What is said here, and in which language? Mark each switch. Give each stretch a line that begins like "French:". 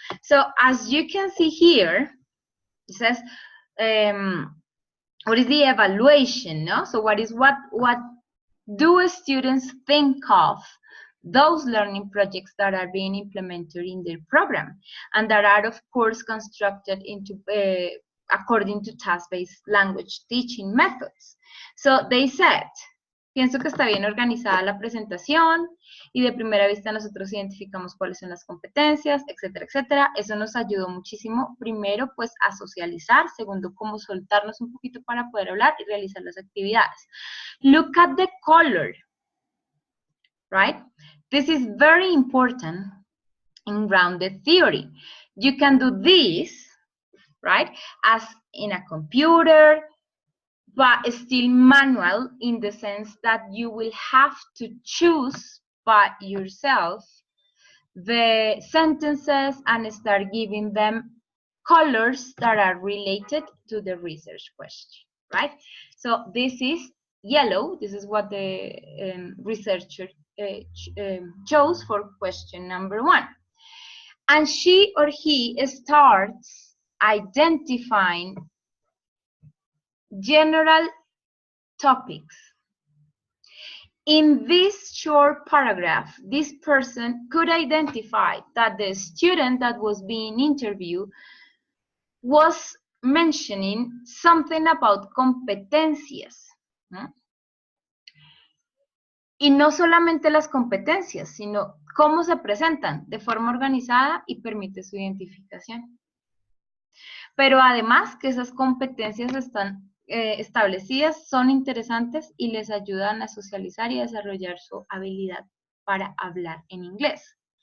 English: So as you can see here, it says, what is the evaluation, no? So what do students think of those learning projects that are being implemented in their program and that are, of course, constructed into according to task-based language teaching methods.
Spanish: So they said, pienso que está bien organizada la presentación y de primera vista nosotros identificamos cuáles son las competencias, etcétera, etcétera. Eso nos ayudó muchísimo, primero, pues, a socializar, segundo, cómo soltarnos un poquito para poder hablar y realizar las actividades.
English: Look at the color, right? This is very important in grounded theory. You can do this, right, as in a computer, but still manual in the sense that you will have to choose by yourself the sentences and start giving them colors that are related to the research question, right? So this is yellow. This is what the researcher chose for question number 1. And she or he starts identifying general topics. In this short paragraph, this person could identify that the student that was being interviewed was mentioning something about competencias.
Spanish: Y no solamente las competencias, sino cómo se presentan de forma organizada y permite su identificación. Pero además que esas competencias están establecidas, son interesantes y les ayudan a socializar y a desarrollar su habilidad para hablar en inglés.